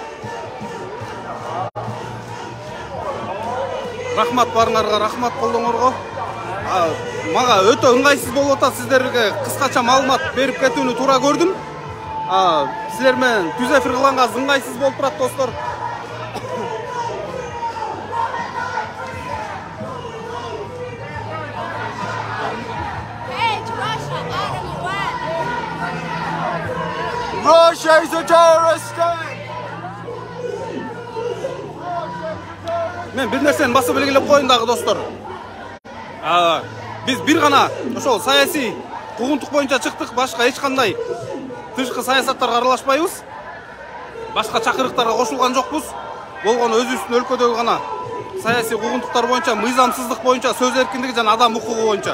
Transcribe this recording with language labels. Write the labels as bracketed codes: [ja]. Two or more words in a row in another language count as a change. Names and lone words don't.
[ky] Рахмат барыңарга, рахмат колдооңорго. Мага өтө ыңгайсыз болуп атат, сиздерге кыскача маалымат берип кетүүнү туура көрдүм. Силер менен түз эфир кылганга ыңгайсыз болуп турат достор. [en] Russia is a terrorist state. [ky] Мен бир нерсени басып белгилеп коеюн дагы достор. Биз бир гана ошол саясий куугунтук боюнча чыктык, башка эч кандай тышкы саясаттарга аралашпайбыз. Башка чакырыктарга кошулган жокпуз. Болгону өзүбүздүн өлкөдөгү гана саясий куугунтуктар боюнча, мыйзамсыздык боюнча, сөз эркиндиги жана адам укугу боюнча.